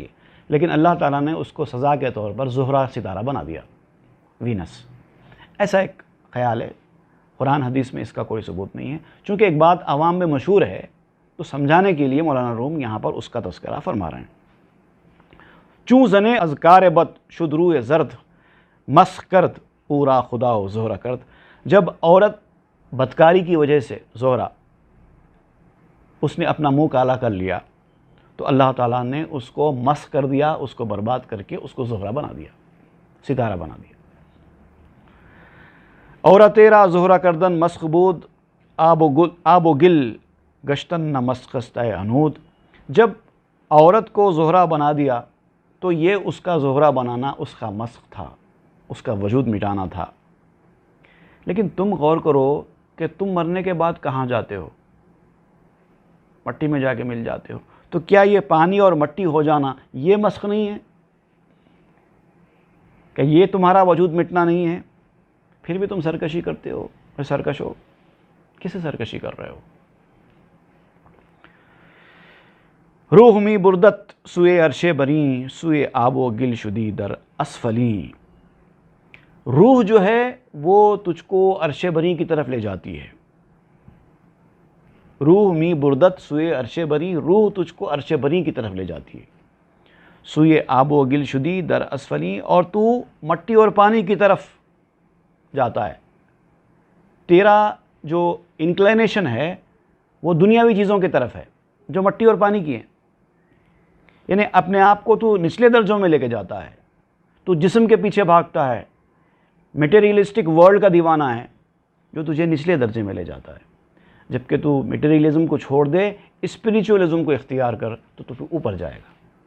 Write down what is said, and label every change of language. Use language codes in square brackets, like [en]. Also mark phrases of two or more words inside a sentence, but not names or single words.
[ur] لیکن اللہ تعالیٰ نے اس کو سزا کے طور پر زہرہ ستارہ بنا دیا، وینس۔ ایسا ایک خیال ہے، قرآن حدیث میں اس کا کوئی ثبوت نہیں ہے۔ چونکہ ایک بات عوام میں مشہور ہے تو سمجھانے کے لیے مولانا روم یہاں پر اس کا تذکرہ فرما رہے ہیں۔ [fa] چوں زنے اذکار بد شد روئے زرد، مسخ کرد پورا خدا و زہرہ کرد۔ [ur] جب عورت بدکاری کی وجہ سے، زہرہ، اس نے اپنا منہ کالا کر لیا، تو اللہ تعالیٰ نے اس کو مسخ کر دیا، اس کو برباد کر کے اس کو زہرہ بنا دیا، ستارہ بنا دیا۔ [fa] اور تیرا زہرہ کردن مسخ بود، آب و گل گشتن نہ مسخست انود۔ [ur] جب عورت کو زہرہ بنا دیا تو یہ اس کا زہرہ بنانا اس کا مسخ تھا، اس کا وجود مٹانا تھا۔ لیکن تم غور کرو کہ تم مرنے کے بعد کہاں جاتے ہو؟ مٹی میں جا کے مل جاتے ہو۔ تو کیا یہ پانی اور مٹی ہو جانا یہ مسخ نہیں ہے؟ کہ یہ تمہارا وجود مٹنا نہیں ہے؟ پھر بھی تم سرکشی کرتے ہو، سرکش ہو، کسے سرکشی کر رہے ہو؟ [fa] روح می بردت سوئے عرش بری، سوئے آب و گل شدی در اسفلی۔ [ur] روح جو ہے وہ تجھ کو عرش بری کی طرف لے جاتی ہے۔ [fa] روح می بردت سوئے عرش بری، [ur] روح تجھ کو عرش بری کی طرف لے جاتی ہے۔ [fa] سوئے آب و گل شدی در اسفلی، [ur] اور تو مٹی اور پانی کی طرف جاتا ہے۔ تیرا جو انکلینیشن ہے وہ دنیاوی چیزوں کی طرف ہے جو مٹی اور پانی کی ہیں۔ یعنی اپنے آپ کو تو نچلے درجوں میں لے کے جاتا ہے، تو جسم کے پیچھے بھاگتا ہے، [en] materialistic world [ur] کا دیوانہ ہے جو تجھے نچلے درجے میں لے جاتا ہے، جبکہ تو میٹیریلزم کو چھوڑ دے، اسپریچولزم کو اختیار کر تو تو اوپر جائے گا۔